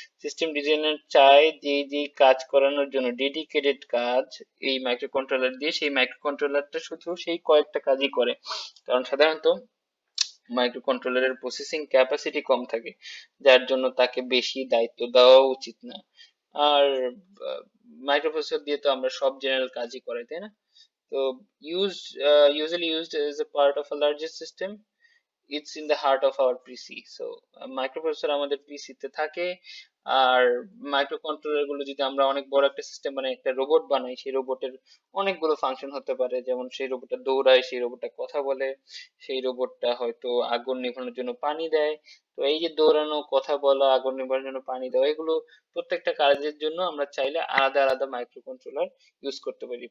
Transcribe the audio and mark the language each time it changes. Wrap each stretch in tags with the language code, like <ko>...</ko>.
<bn>System designer চায় যে যে কাজ করানোর জন্য ডেডিকেটেড কাজ এই মাইক্রো কন্ট্রোলার দিয়ে, সেই মাইক্রো কন্ট্রোলারটা শুধু সেই কয়েকটা কাজই করে। কারণ সাধারণত মাইক্রো কন্ট্রোলারের প্রসেসিং ক্যাপাসিটি কম থাকে, যার জন্য তাকে বেশি দায়িত্ব দেওয়া উচিত না। আর মাইক্রো প্রসেসর দিয়ে তো আমরা সব জেনারেল কাজই করাই, তাই না?</bn> <en>তো usually used as a part of a larger system, it's in the heart of our PC.</en> <bn>So microprocessor আমাদের পিসি তে থাকে। আর মাইক্রো কন্ট্রোলার গুলো যদি আমরা অনেক বড় একটা সিস্টেম মানে একটা রোবট বানাই, সেই রোবটের অনেকগুলো ফাংশন হতে পারে। যেমন সেই রোবটটা দৌড়ায়, সেই রোবটটা কথা বলে, সেই রোবটটা হয়তো আগুন নেভানোর জন্য পানি দেয়। তো এই যে দৌড়ানো, কথা বলা, আগুন নেভানোর জন্য পানি দেওয়া, এগুলো প্রত্যেকটা কাজের জন্য আমরা চাইলে আলাদা আলাদা মাইক্রো কন্ট্রোলার ইউজ করতে পারি।</bn>